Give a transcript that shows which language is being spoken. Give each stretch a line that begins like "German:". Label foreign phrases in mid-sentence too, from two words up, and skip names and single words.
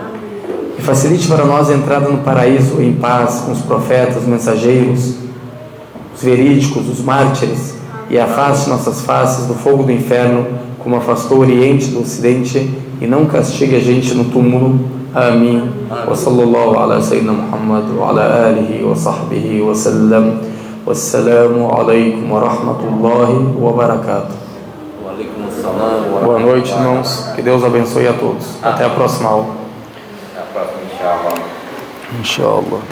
Portuguese: E facilite para nós a entrada no paraíso em paz com os profetas, os mensageiros, os verídicos, os mártires, e afaste nossas faces do fogo do inferno, como afastou o Oriente do Ocidente, e não castigue a gente no túmulo. Amém.
Arabic: وصلى الله على سيدنا محمد وعلى آله وصحبه وسلم. والسلام عليكم ورحمة الله وبركاته.
Portuguese: Boa noite, irmãos. Que Deus abençoe a todos. Até a próxima aula. Até a próxima,
Arabic: إن شاء الله. إن شاء الله.